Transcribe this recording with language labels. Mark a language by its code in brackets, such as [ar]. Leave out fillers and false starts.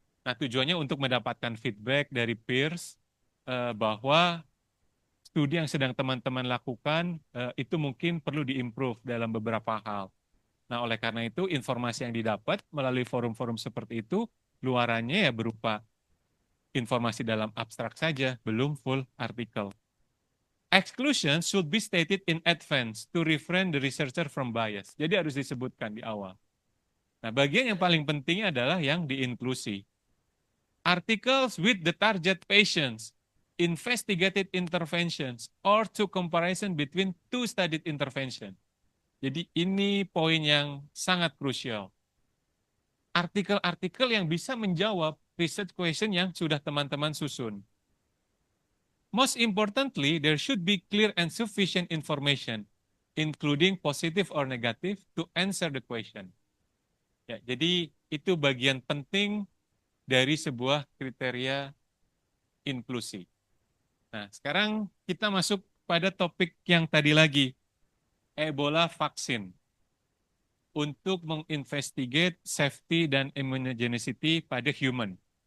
[id] Nah, tujuannya untuk mendapatkan feedback dari peers bahwa studi yang sedang teman-teman lakukan itu mungkin perlu diimprove dalam beberapa hal. Nah, oleh karena itu informasi yang didapat melalui forum-forum seperti itu luarannya ya berupa informasi dalam abstrak saja, belum full artikel. [en] Exclusion should be stated in advance to refrain the researcher from bias. [id] Jadi harus disebutkan di awal. Nah, bagian yang paling penting adalah yang diinklusi. [en] Articles with the target patients, investigated interventions, or to comparison between two studied intervention. [id] Jadi ini poin yang sangat krusial. Artikel-artikel yang bisa menjawab research question yang sudah teman-teman susun. [en] Most importantly, there should be clear and sufficient information, including positive or negative, to answer the question. [id] Ya, jadi itu bagian penting dari sebuah kriteria inklusi. Nah, sekarang kita masuk pada topik yang tadi lagi, Ebola vaksin. Untuk menginvestigate safety dan immunogenicity pada human.